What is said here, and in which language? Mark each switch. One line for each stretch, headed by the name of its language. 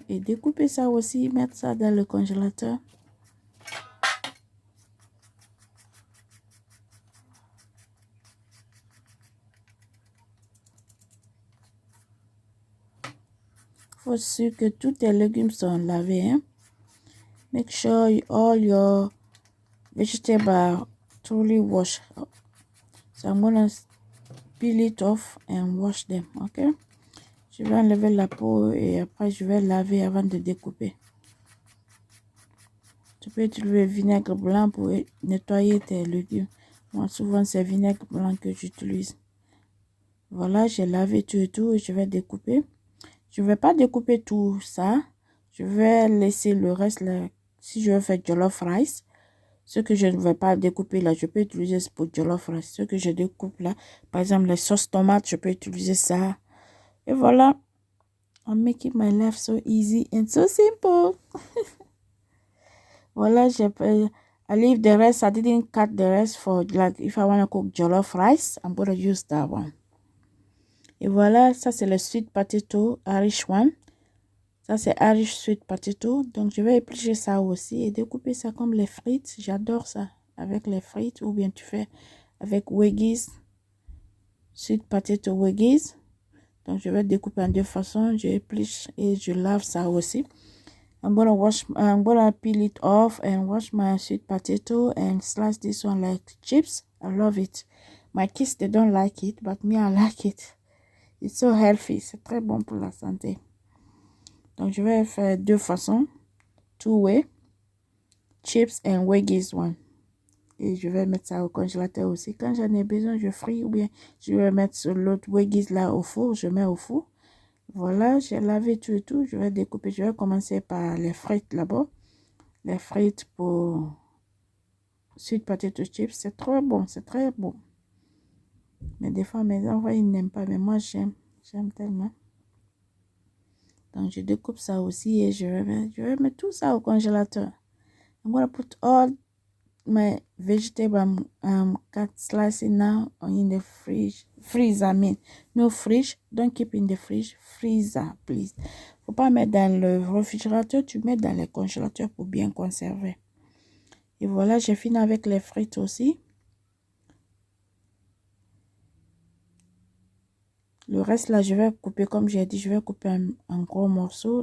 French: Et découper ça aussi, mettre ça dans le congélateur. faut sûr que tous tes légumes sont lavés. Hein?
English: Make sure all your vegetables are truly washed. So I'm gonna peel it off and wash them, ok?
French: Je vais enlever la peau et après je vais laver avant de découper. Tu peux utiliser le vinaigre blanc pour nettoyer tes légumes. Moi, souvent, c'est vinaigre blanc que j'utilise. Voilà, j'ai lavé tout et tout et je vais découper. Je ne vais pas découper tout ça. Je vais laisser le reste là. Si je veux faire jollof rice, ce que je ne vais pas découper là, je peux utiliser pour jollof rice. Ce que je découpe là, par exemple, les sauces tomates, je peux utiliser ça. Et voilà.
English: I'm making my life so easy and so simple. Voilà, I leave the rest. I didn't cut the rest for, like, if I want to cook jollof rice, I'm going to use that one.
French: Et voilà, ça c'est le
English: sweet potato Irish one.
French: Ça c'est
English: Irish sweet potato.
French: Donc je vais éplucher ça aussi et découper ça comme les frites. J'adore ça avec les frites ou bien tu fais avec Weggies.
English: Sweet potato Weggies.
French: Donc je vais découper en deux façons. Je épluche et je lave ça aussi.
English: I'm gonna peel it off and wash my sweet potato and slice this one like chips. I love it. My kids, they don't like it, but me, I like it. It's so healthy.
French: C'est très bon pour la santé. Donc, je vais faire deux façons.
English: Two way. Chips and Weggies one.
French: Et je vais mettre ça au congélateur aussi. Quand j'en ai besoin, je fris ou bien je vais mettre sur l'autre Weggies là au four. Je mets au four. Voilà, j'ai lavé tout et tout. Je vais découper. Je vais commencer par les frites là-bas. Les frites pour
English: sweet potato chips.
French: C'est trop bon. C'est très bon. Mais des fois, mes enfants, ils n'aiment pas. Mais moi, j'aime. J'aime tellement. Donc, je découpe ça aussi et je vais mettre tout ça au congélateur.
English: I'm going to put all my vegetables I'm cut slicing now in the freezer. I mean, no fridge. Don't keep in the fridge. Freezer, please.
French: Faut pas mettre dans le réfrigérateur. Tu mets dans le congélateur pour bien conserver. Et voilà, j'ai fini avec les frites aussi. Le reste là, je vais couper comme j'ai dit, je vais couper en gros morceaux.